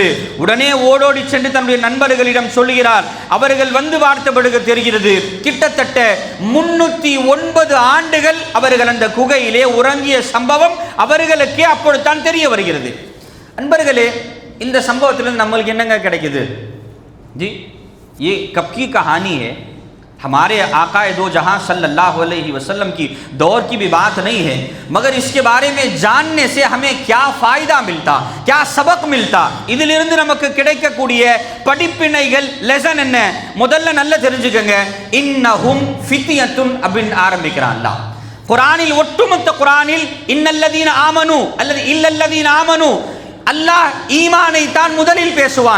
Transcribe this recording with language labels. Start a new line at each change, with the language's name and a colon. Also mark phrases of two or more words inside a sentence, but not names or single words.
Tamil: உடனே ஓடோடி சென்று தன்னுடைய நண்பர்களிடம் சொல்கிறார். அவர்கள் வந்து பார்த்த பிறகு தெரிகிறது கிட்டத்தட்ட 309 ஆண்டுகள் அவர்கள் அந்த குகையிலே உறங்கிய சம்பவம் அவர்களுக்கே அப்பொழுதுதான் தெரிய வருகிறது. நண்பர்களே, இந்த சம்பவத்திலிருந்து நம்மளுக்கு என்னங்க கிடைக்குது?
Hindi: जी, ये कब की कहानी है? हमारे आकाए दो जहां
Arabic: صلى الله عليه وسلم
Hindi: की दौर की भी बात नहीं है, मगर इसके बारे में जानने से हमें क्या फायदा मिलता, क्या सबक मिलता,
Tamil: இதிலிருந்து நமக்கு கிடைக்கக்கூடிய படிப்பினைகள் லெசன் என்ன? முதல்ல நல்லா தெரிஞ்சுக்கங்க.
Arabic: إنهم فتية
Tamil: அப்படின் ஆரம்பிக்கிறான் அல்லாஹ். குர்ஆனில் ஒட்டுமொத்த குர்ஆனில்
Arabic: إن الذين آمنوا
Tamil: அல்லது
Arabic: إلا الذين آمنوا,
Tamil: அல்லாஹ் ஈமானை தான் முதலில் பேசுவான்.